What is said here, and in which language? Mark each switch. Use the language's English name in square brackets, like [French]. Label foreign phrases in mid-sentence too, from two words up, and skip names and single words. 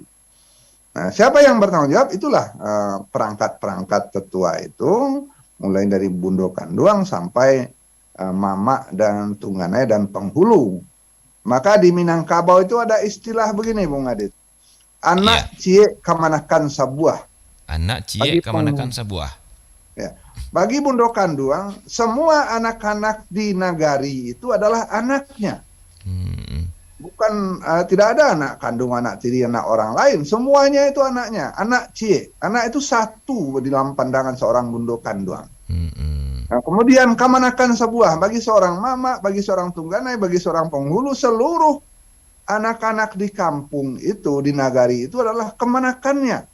[Indonesian] Nah, siapa yang bertanggung jawab? Itulah perangkat-perangkat tetua itu, mulai dari Bundo Kanduang sampai mama dan Tungganai dan penghulu. Maka di Minangkabau itu ada istilah begini, Bung Adit. [Minangkabau] Anak cie kamanakan sabuah. Anak cie kamanakan sabuah. [Indonesian] Ya. Bagi Bundo Kanduang, semua anak-anak di nagari itu adalah anaknya. Bukan tidak ada anak kandung, anak tiri, anak orang lain. Semuanya itu anaknya. [Minangkabau] Anak cie. [Indonesian] Anak itu satu di dalam pandangan seorang Bundo Kanduang. Nah, kemudian kamanakan sebuah bagi seorang mama, bagi seorang Tungganai, bagi seorang penghulu, seluruh anak-anak di kampung itu, di nagari itu adalah kemanakannya.